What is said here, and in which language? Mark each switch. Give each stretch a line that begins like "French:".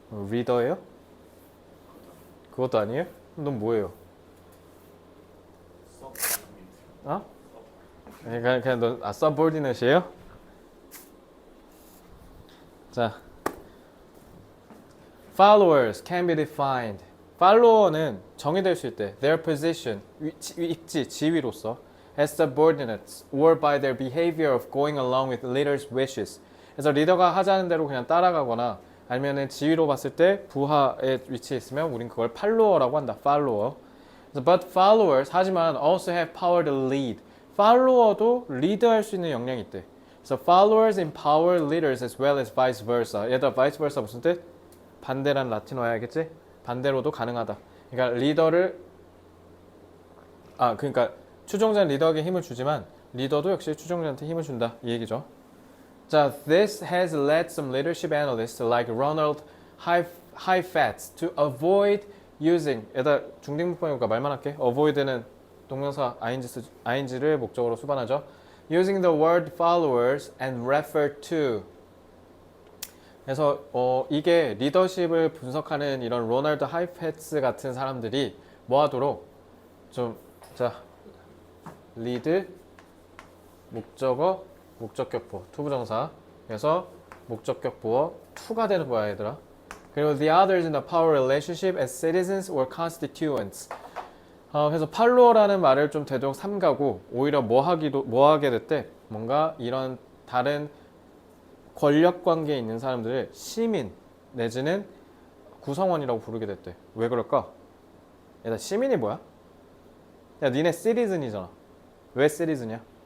Korean: 리더예요? 그것도 아니에요? 넌 뭐예요? 그냥 넌 subordinate이에요?
English: 자, followers can be defined.
Korean: follower는 정의될 수 있대.
English: Their position,
Korean: 위치, 지위로서
English: as subordinates or by their behavior of going along with leaders' wishes.
Korean: 그래서 리더가 하자는 대로 그냥 따라가거나 아니면은 지위로 봤을 때 부하에 위치해 있으면 우린 그걸 팔로워라고 한다. 팔로워.
English: But followers
Korean: 하지만
English: also have power to lead.
Korean: 팔로워도 리드할 수 있는 역량이 있대.
English: So followers empower leaders as well as vice versa.
Korean: 얘들아 vice versa 무슨 뜻? 반대란 라틴어야 알겠지? 반대로도 가능하다. 그러니까 리더를 그러니까 추종자는 리더에게 힘을 주지만 리더도 역시 추종자한테 힘을 준다. 이 얘기죠.
English: 자, this has led some leadership analysts like Ronald Heifetz to avoid using.
Korean: 얘들아 중딩문법이니까 말만 할게. avoid는 동명사 ing를 목적으로 수반하죠.
English: Using the word followers and refer to.
Korean: 그래서 이게 리더십을 분석하는 이런 로널드 하이페츠 같은 사람들이 뭐하도록 리드 목적어 목적격보 투부정사. 그래서 목적격보어 to가 되는 거야 얘들아. 그리고
English: the others in the power relationship as citizens or constituents.
Korean: 그래서 팔로워라는 말을 좀 되도록 삼가고 오히려 뭐 하게 됐대? 뭔가 이런 다른 권력 관계에 있는 사람들을 시민 내지는 구성원이라고 부르게 됐대. 왜 그럴까? 얘들아 시민이 뭐야? 야 니네 시리즌이잖아. 왜 시리즌이야?